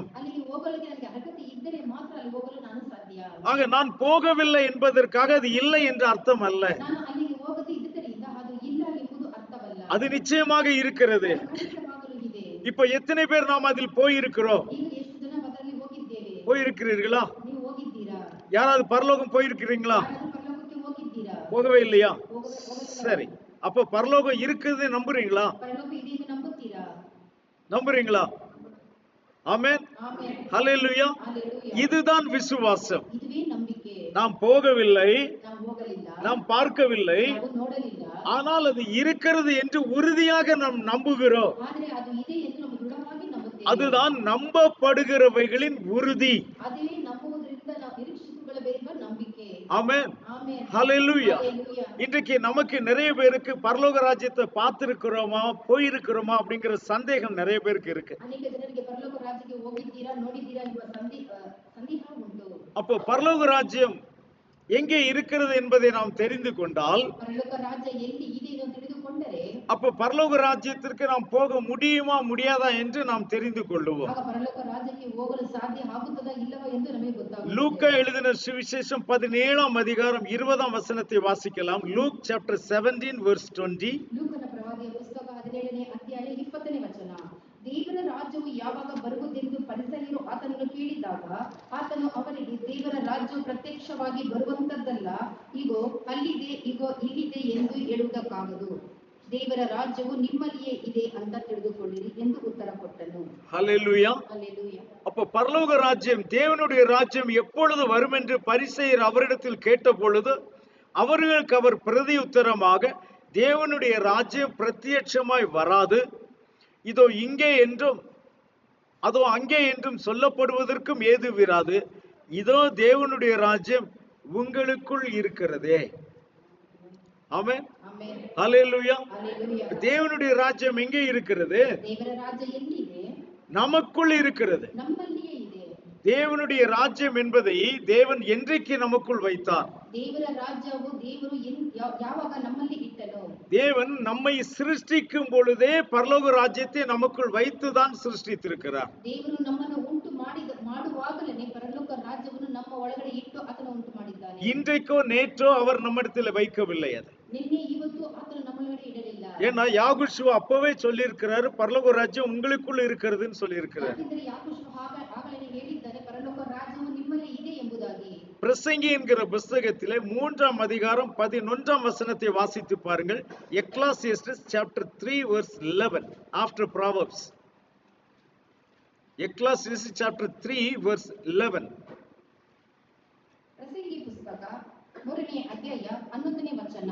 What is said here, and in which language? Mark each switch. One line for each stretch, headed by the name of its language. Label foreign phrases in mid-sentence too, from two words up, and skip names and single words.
Kannada: ಅಲ್ಲಿಗೆ ಹೋಗಲಿಕ್ಕೆ ನನಗೆ ಅರ್ಹತೆ ಇದ್ದರೆ ಮಾತ್ರ ಅಲ್ಲಿ ಹೋಗಲು ನಾನು ಸಾಧ್ಯ.
Tamil: ஆக நான் போகவில்லை என்பதற்காக அது இல்லை என்று அர்த்தம் அல்ல.
Kannada: ನಾನು ಅಲ್ಲಿಗೆ ಹೋಗದೆ ಇದ್ದರಿಂದ ಅದು ಇಲ್ಲ ಎಂಬುದು ಅರ್ಥವಲ್ಲ.
Tamil: அது நிச்சயமாக இருக்கிறது.
Kannada: ಖಂಡಿತವಾಗಲೂ ಇದೆ.
Tamil: இப்போ எத்தனை பேர் நாம் அதில் போயிருக்கிறோம்?
Kannada: ಈಗ ಎಷ್ಟು ಜನ ಅದರಲ್ಲಿ ಹೋಗಿದ್ದೇವೆ?
Tamil: போயிருக்கிறீர்களா?
Kannada: ನೀವು ಹೋಗಿದ್ದೀರಾ?
Tamil: யாராவது பரலோகம் போயிருக்கிறீங்களா?
Kannada: ಯಾರಾದರೂ ಪರಲೋಕಕ್ಕೆ ಹೋಗಿದ್ದೀರಾ?
Tamil: போகவே இல்லையா?
Kannada: ಹೋಗಲಿಲ್ಲ.
Tamil: சரி, அப்ப பரலோகம் இருக்குது நம்புறீங்களா?
Kannada: ಪರಲೋಕ ಇದೆ ಎಂದು ನಂಬುತ್ತೀರಾ?
Tamil: நம்புறீங்களா? ஆமென்.
Kannada: ಆಮೆನ್.
Tamil: ஹல்லேலூயா.
Kannada: ಹಲ್ಲೆಲೂಯಾ.
Tamil: இதுதான் விசுவாசம்.
Kannada: ಇದುವೇ ನಂಬಿಕೆ.
Tamil: நாம் போகவில்லை,
Kannada: ನಾವು ಹೋಗಲಿಲ್ಲ,
Tamil: நாம் பார்க்கவில்லை,
Kannada: ನಾವು ನೋಡಲಿಲ್ಲ,
Tamil: ஆனால் அது இருக்கிறது என்று உறுதியாக நாம் நம்புகிறோம்.
Kannada: ಆದರೆ ಅದು ಇದೆ ಎಂದು ನಾವು ದೃಢವಾಗಿ ನಂಬುತ್ತೇವೆ.
Tamil: அதுதான் நம்பப்படுகிறவைகளின் உறுதி.
Kannada: ಅದೇ ನಂಬುವುದರಿಂದ ನಾವು ನಿರೀಕ್ಷಿಸಿಕೊಳ್ಳಬೇಕೆಂಬ ನಂಬಿಕೆ.
Tamil: ஆமென்.
Kannada: ಆಮೆನ್.
Tamil: ஹல்லேலூயா.
Kannada: ಹಲ್ಲೆಲೂಯಾ.
Tamil: இன்றைக்கு நமக்கு நிறைய பேருக்கு பரலோக ராஜ்யத்தை பார்த்திருக்கிறோமா, போயிருக்கிறோமா அப்படிங்கிற சந்தேகம் நிறைய பேருக்கு இருக்கு.
Kannada: ಅನೇಕ ಜನರಿಗೆ ಪರಲೋಕ ರಾಜ್ಯಕ್ಕೆ ಹೋಗಿದ್ದೀರಾ, ನೋಡಿದ್ದೀರಾ ಎಂಬ ಸಂದೇಹ ಉಂಟು.
Tamil: அப்போ பரலோக ராஜ்யம் எங்கே இருக்கிறது என்பதை நாம் தெரிந்து கொண்டால்,
Kannada: ಪರಲೋಕ ರಾಜ್ಯ ಎಲ್ಲಿ ಇದೆ ಎಂದು ತಿಳಿದುಕೊಂಡರೆ,
Tamil: அப்போ பரலோக ராஜ்யத்திற்கு நாம் போக முடியுமா முடியாதா என்று நாம் தெரிந்து கொள்ளுவோம்.
Kannada: ಆಗ ಪರಲೋಕ ರಾಜ್ಯಕ್ಕೆ ಹೋಗಲು ಸಾಧ್ಯ ಆಗುತ್ತದಾ ಇಲ್ಲವಾ ಎಂದು ನಮಗೆ ಗೊತ್ತಾಗುತ್ತದೆ.
Tamil: லூக்கா எழுதின சுவிசேஷம் 17ஆம் அதிகாரம் 20ஆம் வசனத்தை வாசிக்கலாம்.
English: Luke chapter 17 verse 20.
Kannada: ಲೂಕನ ಪ್ರವಾದಿಯ ಪುಸ್ತಕ 17ನೇ ಅಧ್ಯಾಯ 20ನೇ ವಚನ. ದೇವರ ರಾಜ್ಯವು ಯಾವಾಗ ಬರುವುದೆಂದು ಫರಿಸಾಯರು ಆತನನ್ನು ಕೇಳಿದಾಗ ಆತನು ಅವರಿಗೆ, ದೇವರ ರಾಜ್ಯವು ಪ್ರತ್ಯಕ್ಷವಾಗಿ ಬರುವಂತದ್ದಲ್ಲ, ಇಗೋ ಅಲ್ಲಿದೆ, ಇಗೋ ಇಲ್ಲಿದೆ ಎಂದು ಹೇಳುವುದಕ್ಕಾಗದು. ದೇವರ ರಾಜ್ಯವು ನಿಮ್ಮಲ್ಲಿಯೇ ಇದೆ ಅಂತ ತಿಳಿದುಕೊಳ್ಳಿರಿ ಎಂದು ಉತ್ತರ ಕೊಟ್ಟನು.
Tamil: ஹல்லேலூயா.
Kannada: ಹಲ್ಲೆಲೂಯಾ.
Tamil: அப்போ பரலோக ராஜ்யம், தேவனுடைய ராஜ்யம் எப்பொழுது வரும் என்று பரிசேயர் அவரிடத்தில் கேட்ட பொழுது அவர்களுக்கு அவர் பிரதியுத்தரமாக, தேவனுடைய ராஜ்யம் பிரத்யட்சமாய் வராது, இதோ இங்கே என்றும் அதோ அங்கே என்றும் சொல்லப்படுவதற்கும் ஏதுவிராது, இதோ தேவனுடைய ராஜ்யம் உங்களுக்குள் இருக்கிறதே. ஆமென்.
Kannada: ಆಮೆನ್.
Tamil: ஹல்லேலூயா.
Kannada: ಹಲ್ಲೆಲೂಯಾ.
Tamil: தேவனுடைய ராஜ்யம் எங்கே இருக்கிறது?
Kannada: ದೇವರ ರಾಜ್ಯ ಎಲ್ಲಿದೆ?
Tamil: நமக்குள் இருக்கிறது.
Kannada: ನಮ್ಮಲ್ಲಿಯೇ ಇದೆ.
Tamil: தேவனுடைய ராஜ்யம் என்பதை தேவன் என்றைக்கு நமக்குள் வைத்தார்?
Kannada: ದೇವರ ರಾಜ್ಯವು ದೇವರು ಯಾವಾಗ ನಮ್ಮಲ್ಲಿ ಇಟ್ಟನು?
Tamil: தேவன் நம்மை சிருஷ்டிக்கும் பொழுதே பரலோக ராஜ்யத்தை நமக்குள் வைத்துதான் சிருஷ்டித்திருக்கிறார்.
Kannada: ದೇವರು ನಮ್ಮನ್ನು ಉಂಟು ಮಾಡುವಾಗಲೇ ಪರಲೋಕ ರಾಜ್ಯವನ್ನು ನಮ್ಮ ಒಳಗಡೆ ಇಟ್ಟು ಆತನು ಉಂಟು ಮಾಡಿದ್ದಾನೆ.
Tamil: இன்றைக்கோ நேற்றோ அவர் நம்மிடத்தில் வைக்கவில்லை. அது
Kannada: ನಿನ್ನೆ ಇವತ್ತು ಆತನು ನಮ್ಮೊಳಗಡೆ ಇಡಲಿಲ್ಲ.
Tamil: ஏன்னா யாகுஷுவா அப்பவே சொல்லியிருக்கிறாரு, பரலோக ராஜ்யம் உங்களுக்குள் இருக்கிறதுன்னு சொல்லியிருக்கிறார்.
Kannada: ಯಾಕಂದ್ರೆ ಯಾಕೋಬ ಆಗಲೇ ಹೇಳಿದ್ದಾನೆ, ಪರಲೋಕ ರಾಜ್ಯವು ನಿಮ್ಮಲ್ಲಿ ಇದೆ ಎಂಬುದಾಗಿ.
Tamil: பிரசங்கி என்கிற புஸ்தகத்திலே 3ஆம் அதிகாரம் 11ஆம் வசனத்தை வாசித்து பாருங்கள்.
English: Ecclesiastes chapter 3 verse 11 after Proverbs. Ecclesiastes chapter 3 verse 11.
Kannada: ಪ್ರಸಂಗಿ ಪುಸ್ತಕ 3ನೇ ಅಧ್ಯಾಯ 11ನೇ ವಚನ.